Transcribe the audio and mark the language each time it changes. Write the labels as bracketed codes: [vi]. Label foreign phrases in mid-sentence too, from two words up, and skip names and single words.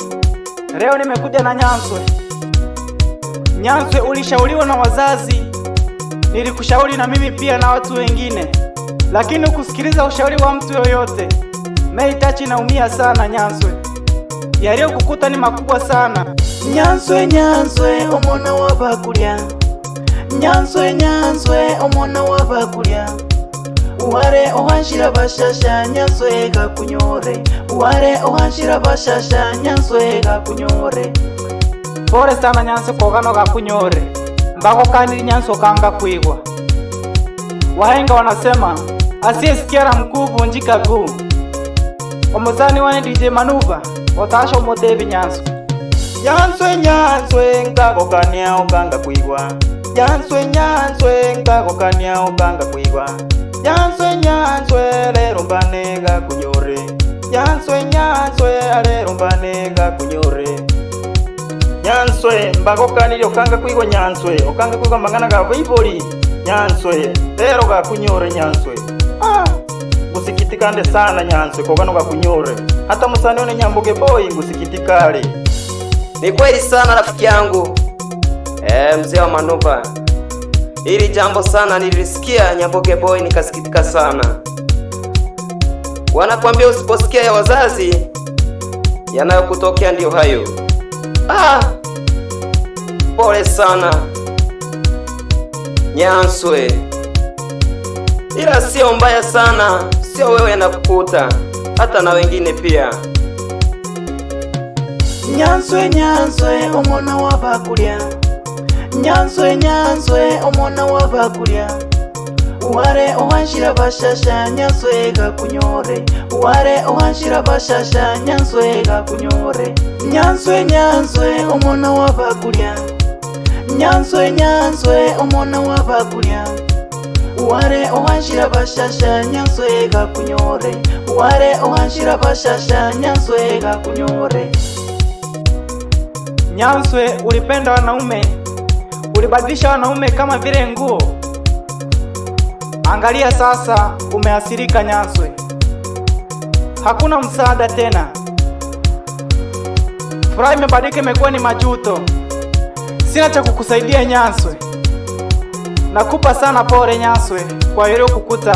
[sw] Leo nimekuja na Nyanswe. Nyanswe, ulishauriwa na wazazi, nilikushauri na mimi pia na watu wengine, lakini ukusikiliza ushauri wa mtu yoyote. Mei Tachi naumia sana Nyanswe. Yaliyo kukuta ni makubwa sana. [guz] Nyanswe, Nyanswe, omwana wabakulya. Nyanswe, Nyanswe, omwana wabakulya. Uware ohanshira bashasha, Nyanswe gakunyore. Uware ohanshira bashasha, Nyanswe gakunyore. [sw] Pole sana [guz] Nyanswe kogano gakunyore. Mbako kandi Nyanswe kanga kuigwa. [sw] Wahenga wanasema asiyesikia la mkuu vunjika guu. [guz] Omuzani wane DJ Manuva otasho modevi Nyanswe. Nyanswe, Nyanswe, ngakokania okanga kuigwa. Nyanswe, Nyanswe, ngakokania okanga kuigwa. Nyanswe, Nyanswe, lero mbane gakunyore. Nyanswe, Nyanswe, lero mbane gakunyore. Nyanswe, mbakokani okanga kuigwa Nyanswe, okanga kuigwa mangana ga Bible. Nyanswe, lero gakunyore Nyanswe. Ngusikitikande sana Nyanswe kogano gakunyore. Hata musani one Nyamboge Boy ngusikitikale. [sw] Ni kweli sana rafiki yangu. Mzee wa Manuva. Hili jambo sana nilisikia Nyamboge Boy nikasikitika sana. Wanakuambia usiposikia ya wazazi yanayokutokea ndio hayo. Pole sana Nyanswe. Ila sio mbaya sana, sio wewe yanakukuta, hata na wengine pia. [guz] Nyanswe, Nyanswe, omwana wabakulya. Nyanswe, Nyanswe, omwana wabakulya. Uware ohanshira bashasha, Nyanswe gakunyore. Uware ohanshira bashasha, Nyanswe gakunyore. Nyanswe, Nyanswe, omwana wabakulya. Nyanswe, Nyanswe, omwana wabakulya. Uware ohanshira bashasha, Nyanswe gakunyore. Uware ohanshira bashasha, Nyanswe gakunyore. [sw] Nyanswe, ulipenda wanaume, ulibadilisha wanaume kama vile nguo. Angalia sasa umeasirika Nyanswe. Hakuna msaada tena. Furaha imebadilika imekuwa ni majuto. Sina cha kukusaidia Nyanswe. Nakupa sana pole Nyanswe kwa hilo kukuta.